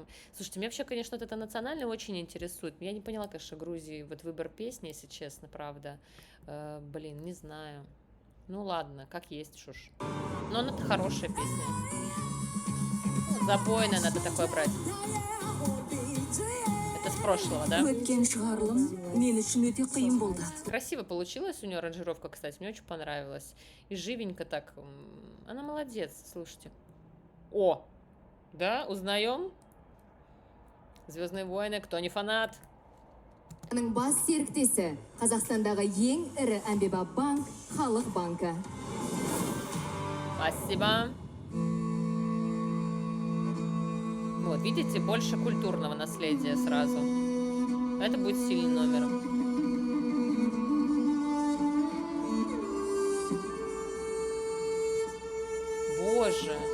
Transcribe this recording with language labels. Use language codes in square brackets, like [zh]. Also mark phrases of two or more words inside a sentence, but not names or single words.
[ru] Слушайте, меня вообще, конечно, вот это национальное очень интересует. Я не поняла, конечно, Грузии вот выбор песни, если честно, правда. Блин, не знаю. Ну ладно, как есть, шуш. Но она-то хорошая песня. Запойная надо такое брать. Это с прошлого, да? [kk] Өткен шығарылым мен үшін өте қиын болды. [ru] Красиво получилась у нее аранжировка, кстати, мне очень понравилась. И живенько так. Она молодец, слушайте. О! Да, узнаем? Звездные войны, кто не фанат? [kk] Оның бас серіктесі Қазақстандағы ең ірі әмбебап банк Халық банкі. [ru] Спасибо. Вот, видите, больше культурного наследия сразу. Это будет сильный номер. Боже.